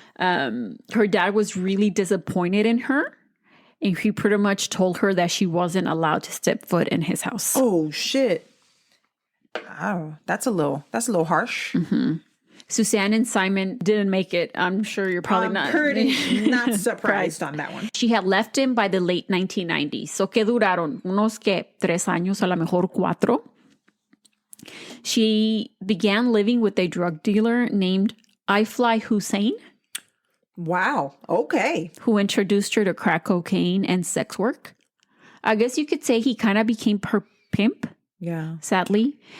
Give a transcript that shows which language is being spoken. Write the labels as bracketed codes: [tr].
[en] Her dad was really disappointed in her. And he pretty much told her that she wasn't allowed to step foot in his house. Oh, shit. Oh, that's a little harsh. Mm-hmm. Suzanne and Simon didn't make it. I'm sure you're probably not not surprised on that one. She had left him by the late 1990s. [es] So que duraron unos que 3 años, a lo mejor 4. [en] She began living with a drug dealer named Ifly Hussein. Wow. Okay. Who introduced her to crack cocaine and sex work. I guess you could say he kind of became her pimp. Yeah. Sadly.